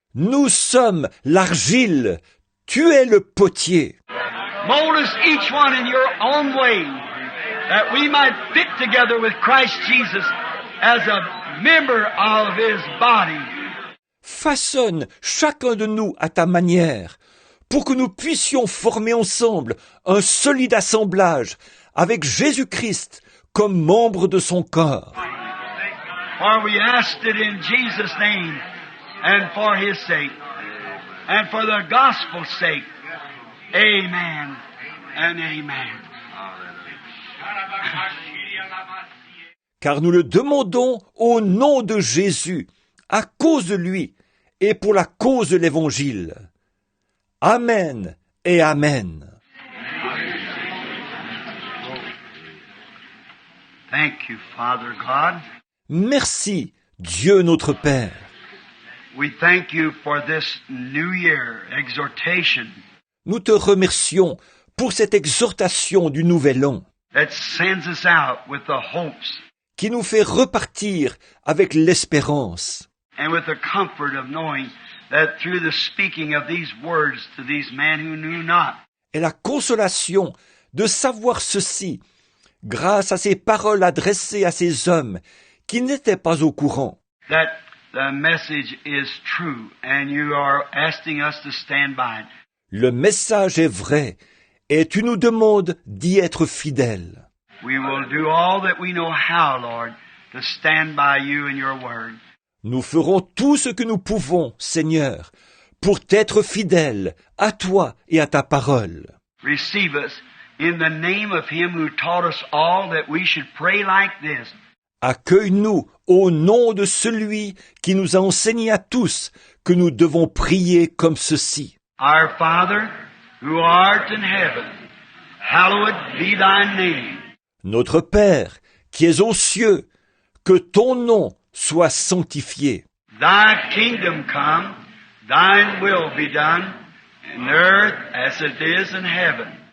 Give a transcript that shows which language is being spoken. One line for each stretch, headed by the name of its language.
French: Nous sommes l'argile, tu es le potier.
English: Mold us each one in your own way, that we might fit together with Christ Jesus as a member of His body.
French: Façonne chacun de nous à ta manière, pour que nous puissions former ensemble un solide assemblage avec Jésus-Christ comme membre de son corps.
English: For we asked it in Jesus' name, and for His sake, and for the gospel's sake. Amen and amen.
French: Car nous le demandons au nom de Jésus, à cause de lui, et pour la cause de l'Évangile. Amen et Amen.
English: Thank you, Father God.
French: Merci, Dieu notre Père.
English: We thank you for this New Year exhortation
French: Nous te remercions pour cette exhortation du Nouvel An
English: that sends us out with the hopes
French: qui nous fait repartir avec l'espérance
English: and with the comfort of knowing that through the speaking of these words to these men who knew not,
French: et la consolation de savoir ceci grâce à ces paroles adressées à ces hommes qui n'étaient pas au courant,
English: that the message is true and you are asking us to stand by it.
French: le message est vrai et tu nous demandes d'y être fidèles.
English: We will do all that we know how, Lord, to stand by you and your word.
French: Nous ferons tout ce que nous pouvons, Seigneur, pour t'être fidèles à toi et à ta parole.
English: Receive us in the name of him who taught us all that we should pray like this.
French: Accueille-nous au nom de celui qui nous a enseigné à tous que nous devons prier comme ceci.
English: Our Father, who art in heaven, hallowed be thy name.
French: Notre Père, qui es aux cieux, que ton nom soit sanctifié.
English: Thy kingdom come, thine will be done, in earth as it is in heaven.